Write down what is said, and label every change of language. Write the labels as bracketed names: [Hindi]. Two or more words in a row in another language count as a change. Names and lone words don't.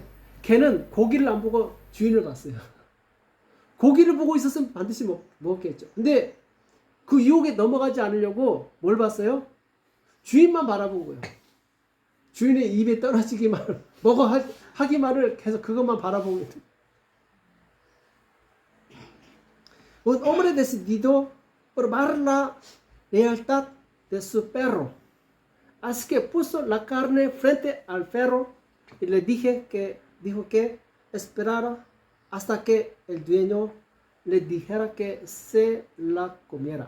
[Korean] 걔는 고기를 안 보고 주인을 봤어요. 고기를 보고 있었으면 반드시 먹었겠죠. 근데 그 유혹에 넘어가지 않으려고 뭘 봤어요? 주인만 바라본 거예요. 주인의 입에 떨어지기만 하기만을 계속 그것만 바라보고 있는. [Spanish] Un hombre decidido probar la lealtad de su perro. Así que puso la carne frente al perro y le dijo que esperara hasta que el dueño le dijera que se la comiera.